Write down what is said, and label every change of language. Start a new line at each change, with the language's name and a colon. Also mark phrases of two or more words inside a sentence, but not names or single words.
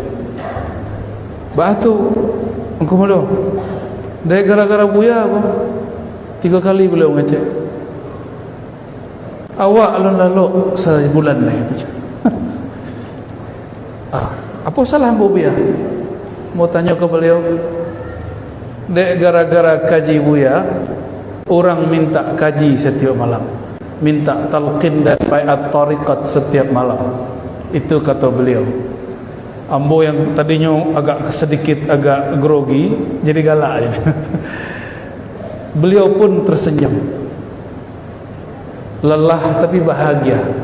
Minangkabau: Batu Angku Mudo dek gara-gara buya 3 kali beliau ngecek. Awak lalu sebulan lah itu. Apa salah Ambo Buya?
Indonesian: Mau tanya ke beliau. Dek gara-gara kaji Buya, orang minta kaji setiap malam, minta talqin dan baiat tariqat setiap malam. Itu kata beliau. Ambo yang tadinya agak grogi, jadi galak aja. Beliau pun tersenyum. Lelah tapi bahagia.